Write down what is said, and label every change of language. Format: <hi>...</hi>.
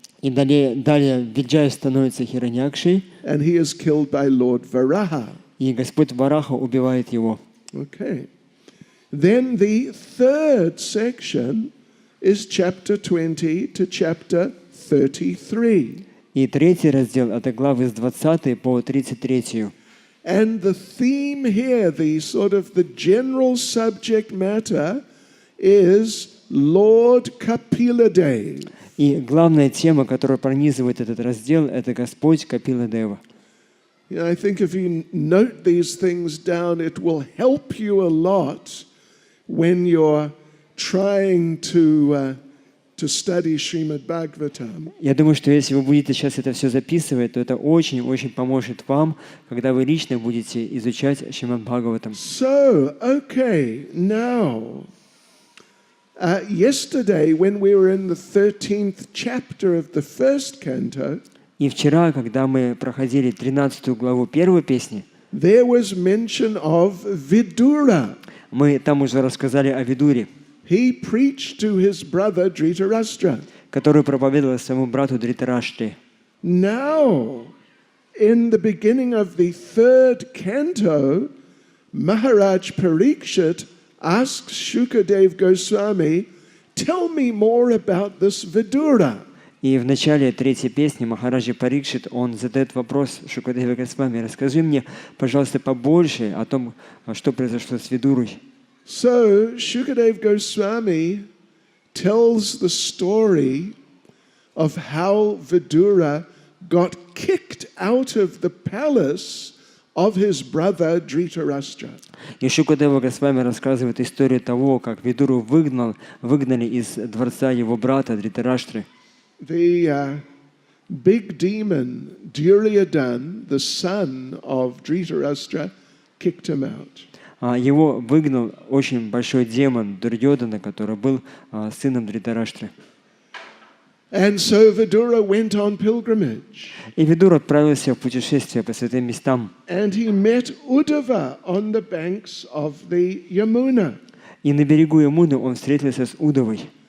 <ru>И далее Виджай становится Хираньякшей,</ru> <en>and he is killed by Lord Varaha.</en> <ru>и Господь Вараха убивает его.</ru> <en>Okay. Then the third section is chapter 20 to chapter 33.</en> <ru>И третий раздел – это главы с 20 по 33.</ru> <en>And the theme here, the general subject matter is Lord Kapila-Dev.</en> <ru>И главная тема, которая пронизывает этот раздел, это Господь Капила-Дева.</ru> <en>I think if you note these things down, it will help you a lot when you're trying to study Srimad Bhagavatam.</en> <ru>Я думаю, что если вы будете сейчас это все записывать, то это очень-очень поможет вам, когда вы лично будете изучать Шримад Бхагаватам.</ru> <en>So, okay, now, yesterday when we were in the 13th chapter of the first canto,</en> <ru>И вчера, когда мы проходили 13 главу первой песни,</ru> <en>there was mention of Vidura.</en> <ru>мы там уже рассказали о Видуре,</ru> <en>He preached to his brother Dhritarashtra.</en> <ru>который проповедовал своему брату Дритараштре.</ru> <en>Now, in the beginning of the third canto, Maharaj Parikshit asks Shukadev Goswami, tell me more about this Vidura.</en> <ru>И в начале третьей песни Махараджа Парикшит, он задает вопрос Шукадеве Госвами: расскажи мне, пожалуйста, побольше о том, что произошло с Видурой.</ru> <en>So Shukadev Goswami tells the story of how Vidura got kicked out of the palace of his brother Dhritarashtra.</en> <ru>И Шукадева Госвами рассказывает историю того, как Видуру выгнали из дворца его брата Дритараштры.</ru> <en>The big demon Duryodhana, the son of Dhritarashtra, kicked him out.</en> <ru>Его выгнал очень большой демон Дурьодана, который был сыном Дритараштры.</ru> <en>And so Vidura went on pilgrimage.</en> <ru>И Видур отправился в путешествие по святым местам.</ru> <en>And he met Uddhava on the banks of the Yamuna.</en> <ru>И на берегу Ямуны он встретился с Удовой.</ru>